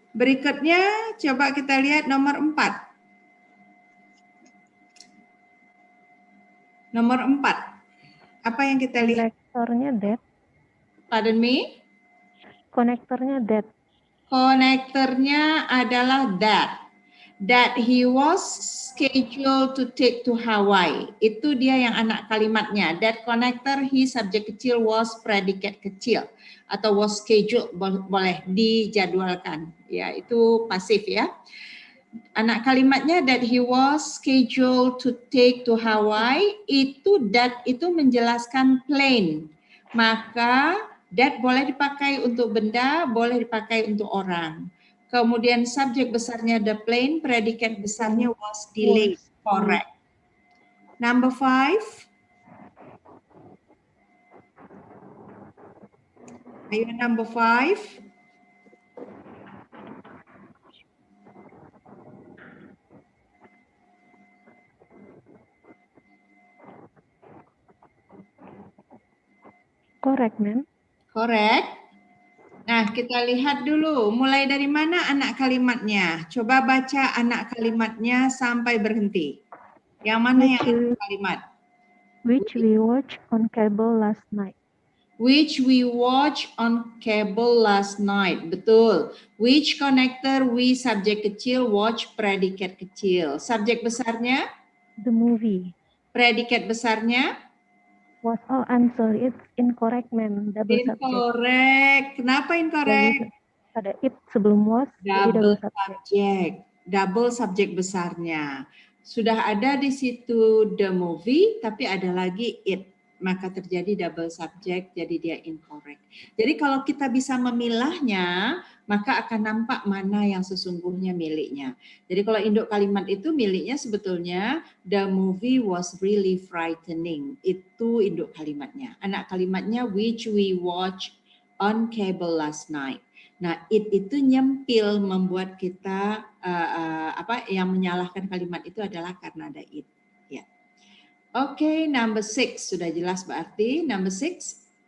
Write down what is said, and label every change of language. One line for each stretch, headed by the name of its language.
Indonesian: Berikutnya coba kita lihat nomor 4. Nomor 4. Apa yang kita lihat? Konektornya that.
English: Pardon me?
Indonesian: Konektornya that. Konektornya adalah that.
English: That he was scheduled to take to Hawaii.
Indonesian: Itu dia yang anak kalimatnya.
English: That connector, he
Indonesian: subjek kecil,
English: was
Indonesian: predikat kecil. Atau was scheduled, boleh dijadwalkan. Ya, itu pasif ya. Anak kalimatnya
English: that he was scheduled to take to Hawaii,
Indonesian: itu that itu menjelaskan plane. Maka that boleh dipakai untuk benda, boleh dipakai untuk orang. Kemudian subjek besarnya the plane, predikat besarnya was delayed.
English: Correct. Number 5.
Indonesian: Ayo
English: number 5. Correct, ma'am. Correct.
Indonesian: Nah, kita lihat dulu. Mulai dari mana anak kalimatnya? Coba baca anak kalimatnya sampai berhenti. Yang mana yang anak kalimat?
English: Which we watched on cable last night. Which we watch on cable last night.
Indonesian: Betul. Which connector we subjek kecil, watch predikat kecil. Subjek besarnya?
English: The movie.
Indonesian: Predikat besarnya?
English: Was, oh, I'm sorry, it's incorrect, ma'am. Double subject. Incorrect.
Indonesian: Kenapa
English: incorrect?
Indonesian: Ada it sebelum was, jadi double subject. Double subjek besarnya. Sudah ada di situ the movie, tapi ada lagi it. Maka terjadi double subject, jadi dia incorrect. Jadi kalau kita bisa memilahnya, maka akan nampak mana yang sesungguhnya miliknya. Jadi kalau induk kalimat itu miliknya sebetulnya
English: the movie was really frightening.
Indonesian: Itu induk kalimatnya. Anak kalimatnya
English: which we watch on cable last night.
Indonesian: Nah, it itu nyempil membuat kita yang menyalahkan kalimat itu adalah karena ada it. Ya. Oke, number 6 sudah jelas berarti number 6.